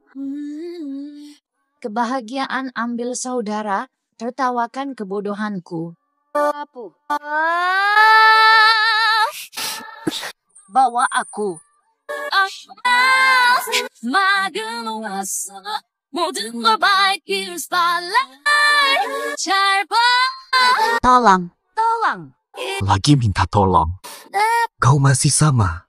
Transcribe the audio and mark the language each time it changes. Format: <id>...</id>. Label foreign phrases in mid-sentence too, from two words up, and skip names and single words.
<id>Kebahagiaan ambil saudara, tertawakan kebodohanku. Bawa aku.</id> <ko>모든 걸 밝힐 spotlight. 잘 봐.</ko> <id>Tolong. Lagi minta tolong. Kau masih sama.</id>